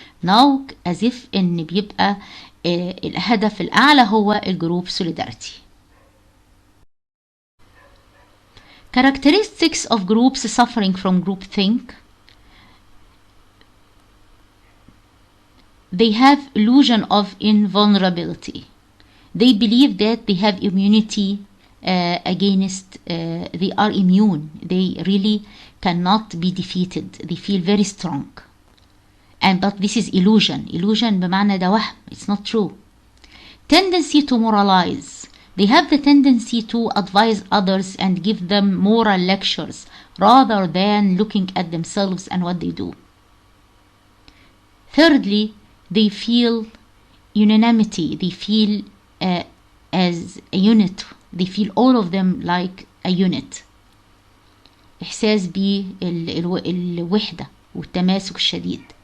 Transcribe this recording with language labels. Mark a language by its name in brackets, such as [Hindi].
[English] Now as if [Arabic] إن بيبقى الهدف الأعلى هو الجروب solidarity. [English] Characteristics of groups suffering from groupthink. They have illusion of invulnerability. They believe that they have immunity against, they are immune. They really cannot be defeated. They feel very strong. But this is illusion. [Arabic] Illusion بمعنى ده وهم. [English] It's not true. Tendency to moralize. They have the tendency to advise others and give them moral lectures rather than looking at themselves and what they do. Thirdly, they feel unanimity. They feel as a unit. They feel all of them like a unit. [Arabic] إحساس بالوحدة والتماسك الشديد.